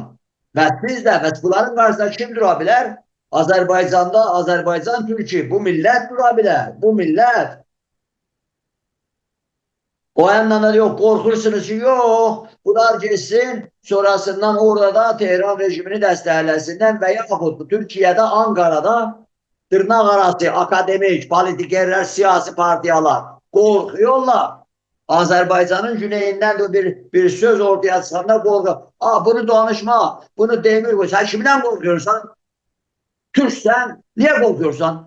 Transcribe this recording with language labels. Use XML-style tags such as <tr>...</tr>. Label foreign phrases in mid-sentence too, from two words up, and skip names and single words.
<az>Və siz də bunların qarşısında kim dura bilər? Azərbaycanda Azərbaycan Türkiye bu millət dura bilər.</az> <tr>Bu millət. O yandan da yok korkursunuz ki yok bunlar geçsin sonrasından orada da Tehran rejimini</tr> <az>dəstəkləsinlər və yaxud</az> <tr>Türkiye'de Ankara'da tırnak arası akademik, politikerler, siyasi partiyalar korkuyorlar. Azerbaycan'ın güneyinden de bir söz ortaya çıkanda korkuyor.</tr> <az>Bunu danışma, bunu demir.</az> <tr>Sen kimden korkuyorsan? Türksen, niye korkuyorsan?</tr>